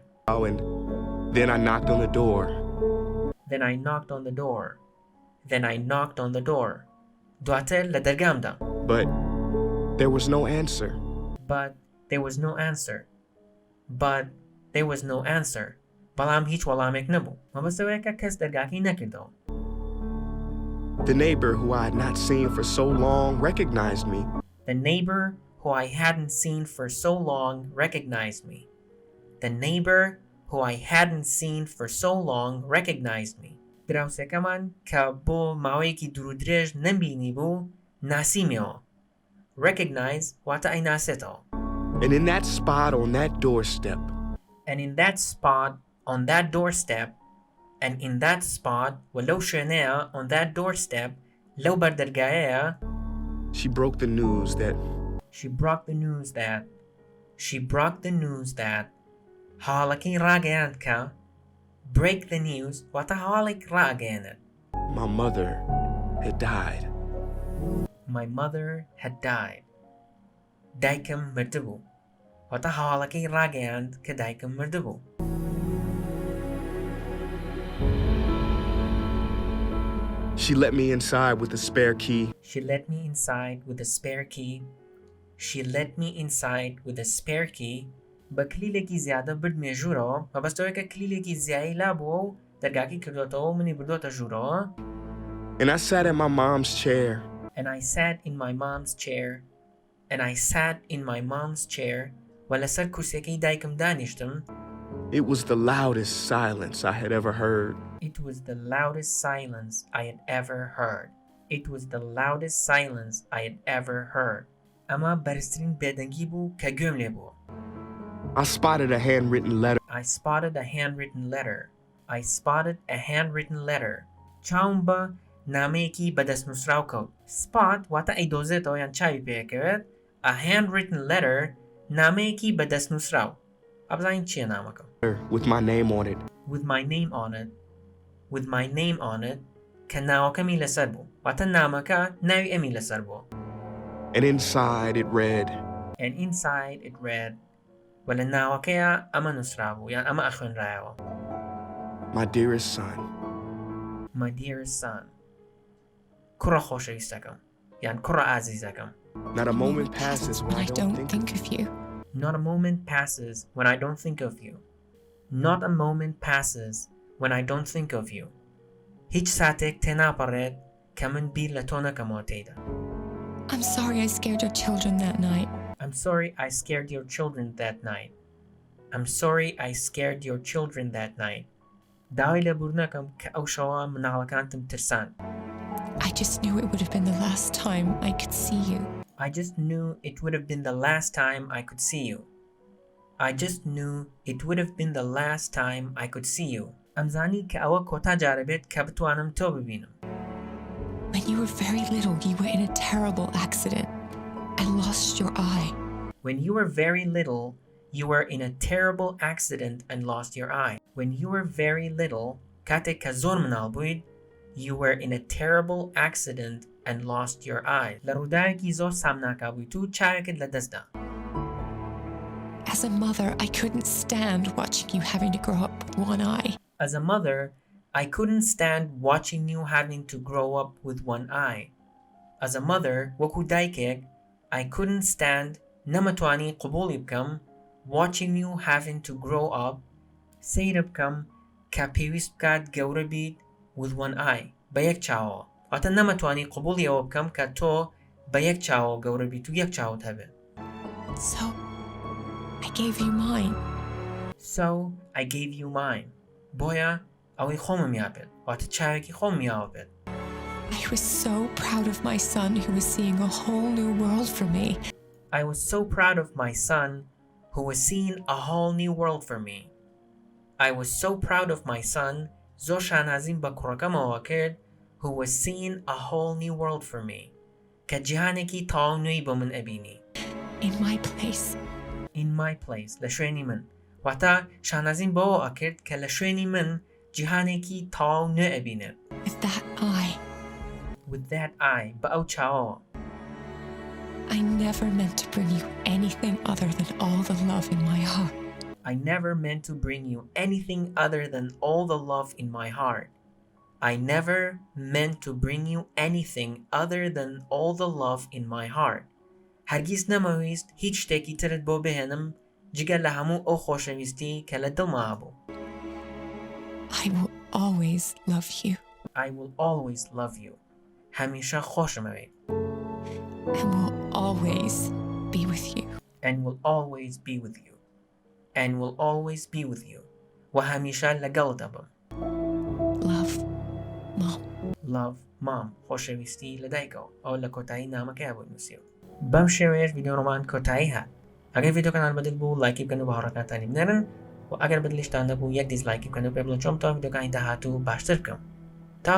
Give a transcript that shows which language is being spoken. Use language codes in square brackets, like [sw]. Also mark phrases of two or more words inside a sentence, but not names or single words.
[en] And then I knocked on the door. Then I knocked on the door. Then I knocked on the door. [ckb] دواتر لە دەرگامدا. [en] But there was no answer. But there was no answer. But there was no answer. [ckb] بەڵام هیچ وەڵامێک نەبوو. مەبەستەوەیە کە کەس دەرگاکەی نەکردەوە. [en] The neighbor who I had not seen for so long recognized me. The neighbor who I hadn't seen for so long recognized me. The neighbor who I hadn't seen for so long recognized me. [ckb] دراوسەکەمان کە بۆ ماوەیەکی دوور و درێژ نەمبینی بوو ناسیمەوە. Recognize واتە ئەی ناسێتەوە. [en] And in that spot on that doorstep, And in that spot on that doorstep, and in that spot [ckb] وەلەو شوێنەیە [en] on that doorstep [ckb] لەو بەردەرگایەیە [en] she broke the news that [ckb] هەواڵەکەی ڕاگەیاند کە [en] break the news [ckb] واتە هەواڵێک ڕاگەیەنێت. [en] my mother had died. My mother had died. [ckb] دایکم مردبوو. واتە هەواڵەکەی ڕاگەیاند کە دایکم مردبوو. [en] She let me inside with a spare key. She let me inside with a spare key. She let me inside with a spare key. [ckb] بە کلیلێکی زیادە بردمێ ژوورەوە مەبەستەوەی کە کلیلێکی زیایی لابووە و دەرگاکەی کردوێتەوە و منی بردوۆتە ژوورەوە. [en] And I sat in my mom's chair. And I sat in my mom's chair. And I sat in my mom's chair. [ckb] و لەسەر کورسەکەی دایکم دانیشتم. [en] It was the loudest silence I had ever heard. It was the loudest silence I had ever heard. It was the loudest silence I had ever heard. [ckb] ئەمە بەرزترین بێدەنگی بوو کە گوێم لێ بووە. [en] I spotted a handwritten letter. I spotted a handwritten letter. I spotted a handwritten letter. [ckb] چاوم بە نامەیەکی بەدەستنووسراو کەوت. Spot واتە ئەیدۆزێتەوە یان چاوی پێکەوێت. [en] A handwritten letter [ckb] نامەیەکی بەدەستنووسراو. ئەبزانین چییە نامەکەم؟ [en] With my name on it. With my name on it. With my name on it. [ckb] کە ناوەکەمی لەسەر بوو. واتە نامەکە ناوی ئەمی لەسەر بووە. [en] And inside it read. And inside it read. [ckb] و لە ناوەکەیە ئەمە نووسرا بوو یان ئەمە ئەخوێنرایەوە. [en] My dearest son. My dearest son. [ckb] کوڕە خۆشەویستەکەم یان کوڕە ئازیزەکەم. [en] Not a moment passes when I don't think of you. Not a moment passes when I don't think of you. Not a moment passes when I don't think of you. [ckb] هیچ ساتێک تێناپەڕێت کە من بیر لە تۆ نەکەمەوە تێیدا. [en] I'm sorry I scared your children that night. I'm sorry I scared your children that night. I'm sorry I scared your children that night. [ckb] داوای لەبوور نەکەم کە ئەو شەوە مناڵەکانتم ترسان. [en] I just knew it would have been the last time I could see you. I just knew it would have been the last time I could see you. I just knew it would have been the last time I could see you. [ckb] ئەم زانی کە ئەوە کۆتا جارە بێت کە بتوانم تۆ ببینم. [en] When you were very little, you were in a terrible accident. I lost your eye. When you were very little, you were in a terrible accident and lost your eye. When you were very little, [ckb] کاتێک کە زۆر مناڵ بوویت, [en] you were in a terrible accident and lost your eye. [ckb] لە ڕووداوێکی زۆر سامناکا بوویت و چاوێکت لە دەستدا. [en] As a mother, I couldn't stand watching you having to grow up with one eye. As a mother, I couldn't stand watching you having to grow up with one eye. As a mother, [ckb] وەکو دایکێک, [en] I couldn't stand [ckb] نەمەتوانی قبوڵی بکەم [en] watching you having to grow up [ckb] سەیرە بکەم کە پێویست بکات گەورە بیت [en] with one eye [ckb] بە یەک چاوەوە واتە نەمەتوانی قبوڵی ئەوە بکەم کە تۆ بە یەک چاوە گەورە بیت و یەک چاوت هەبێت. [en] So I gave you mine. So I gave you mine. [ckb] بۆیە ئەوەی خۆمم یابێت واتە چاوێکی خۆم یاوە بێت. [en] I was so proud of my son who was seeing a whole new world for me. I was so proud of my son who was seeing a whole new world for me. I was so proud of my son [ckb] زۆر شانازیم بە کوڕەکەمەوە کرد [en] who was seeing a whole new world for me [ckb] کە جیهانێکی تاو نوێی بۆ من ئەبینی. [en] In my place. In my place [ckb] لە شوێنی من واتە شانازیم بەوە ئەکرد کە لە شوێنی من جیهانێکی تاو نوێ ئەبینێت. [en] With that eye. With that eye [ckb] بە ئەو چاوەوە. [en] I never meant to bring you anything other than all the love in my heart. I never meant to bring you anything other than all the love in my heart. I never meant to bring you anything other than all the love in my heart. [ckb] هەرگیز نەمەویست هیچ شتێکی ترت بۆ بهێنم جگە لە هەموو ئەو خۆشەویستی کە لە دڵما هەبوو. [en] I will always love you. I will always love you. [ckb] هەمیشە خۆشمەوێت. [en] And will always be with you. And will always be with you. And will always be with you. [ckb] و هەمیشە لەگەڵت دەبم. [en] Love, Mom. Love, Mom. [ckb] خۆشەویستی لە دایکەوە. ئەو لە کۆتایی نامەکەی بۆ نووسیوە. بەم شێوەیەش ڤیدیۆڕۆمان کۆتایی هات. ئەگەر ڤیدیۆکەنال بەدڵ بوو لایکی بکەن و بە هاوڕێکانتانی بنێرن و ئەگەر بەدڵیشتان نەبوو یەک دیسلایکی بکەن و پێ بڵێن چۆن بتوانم ڤیدیۆکانی داهاتوو باشتر بکەم.